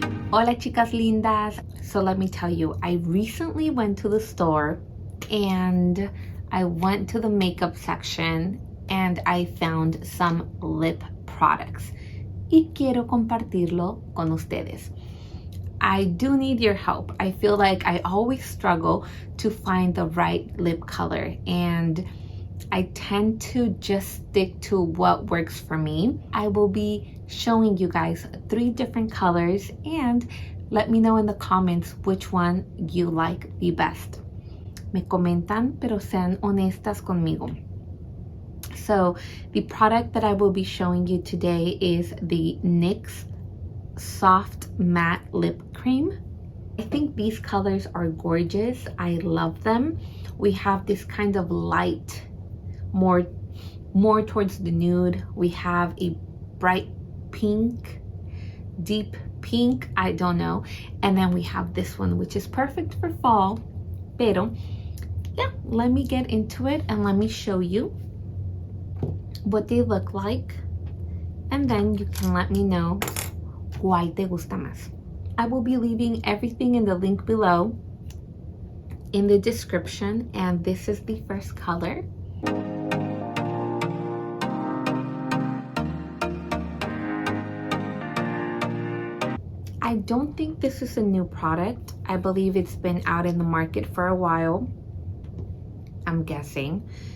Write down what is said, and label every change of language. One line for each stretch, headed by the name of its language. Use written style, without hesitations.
Spanish: Hola chicas lindas.
English: So let me tell you, I recently went to the store and I went to the makeup section and I found some lip products.
Spanish: Y quiero compartirlo con ustedes.
English: I do need your help. I feel like I always struggle to find the right lip color and I tend to just stick to what works for me. I will be showing you guys 3 different colors and let me know in the comments which one you like the best.
Spanish: Me comentan, pero sean honestas conmigo.
English: So the product that I will be showing you today is the NYX Soft Matte Lip Cream. I think these colors are gorgeous. I love them. We have this kind of light, more towards the nude. We have a bright pink, deep pink, I don't know. And then we have this one, which is perfect for fall. Pero, yeah, let me get into it and let me show you what they look like. And then you can let me know
Spanish: cuál te gusta más.
English: I will be leaving everything in the link below in the description. And this is the first color. I don't think this is a new product. I believe it's been out in the market for a while. I'm guessing.